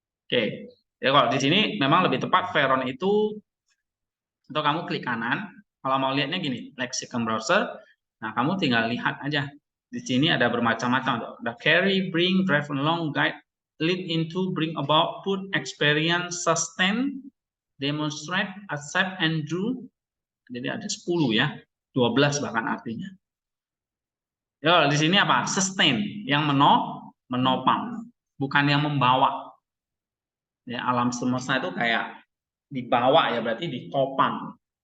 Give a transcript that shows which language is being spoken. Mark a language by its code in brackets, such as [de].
[id] Oke, ya kalau di sini memang lebih tepat veron itu, atau kamu klik kanan. Kalau mau lihatnya gini, lexicon browser. Nah, kamu tinggal lihat aja. Di sini ada bermacam-macam. [en] The carry, bring, drive along, guide, lead into, bring about, put, experience, sustain, demonstrate, accept, and do. [id] Jadi ada 10 ya, 12 bahkan artinya. Ya, di sini apa? Sustain, yang menopang, bukan yang membawa. Ya, alam semesta itu kayak dibawa ya, berarti ditopang.